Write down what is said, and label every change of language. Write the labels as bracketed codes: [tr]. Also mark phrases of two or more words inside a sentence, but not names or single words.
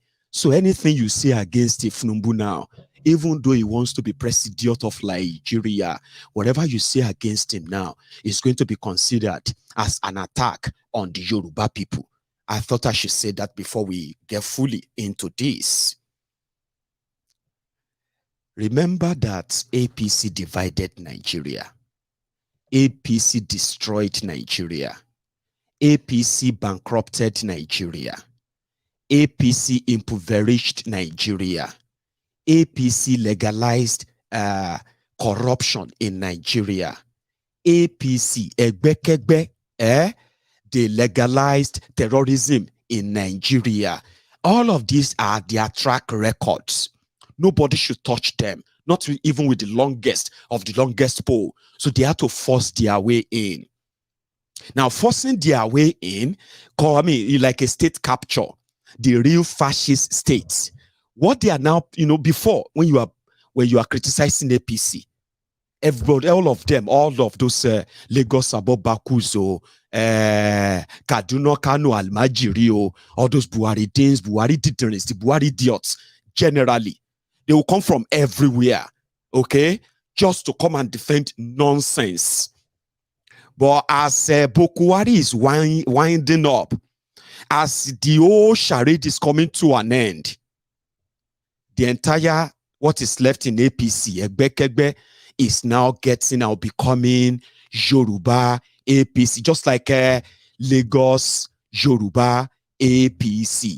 [en] So anything you say against Tinubu now, even though he wants to be president of Nigeria, whatever you say against him now is going to be considered as an attack on the Yoruba people. I thought I should say that before we get fully into this. Remember that APC divided Nigeria. APC destroyed Nigeria. APC bankrupted Nigeria. APC impoverished Nigeria. APC legalized corruption in Nigeria. APC, they legalized terrorism in Nigeria. All of these are their track records. Nobody should touch them, not even with the longest of the longest pole. So they had to force their way in. Now, forcing their way in, like a state capture, the real fascist states. What they are now, before, when you are criticizing APC, everybody, all of those Lagos Abobakuzo, Kaduna Kano Almajiri, all those Buhari Danes, Buhari deterrents, the Buhari idiots, generally, they will come from everywhere, okay, just to come and defend nonsense. But as Bokuwari is winding up, as the whole charade is coming to an end, the entire what is left in APC, Egbekegbe, is now becoming Yoruba APC, just like Lagos Yoruba APC.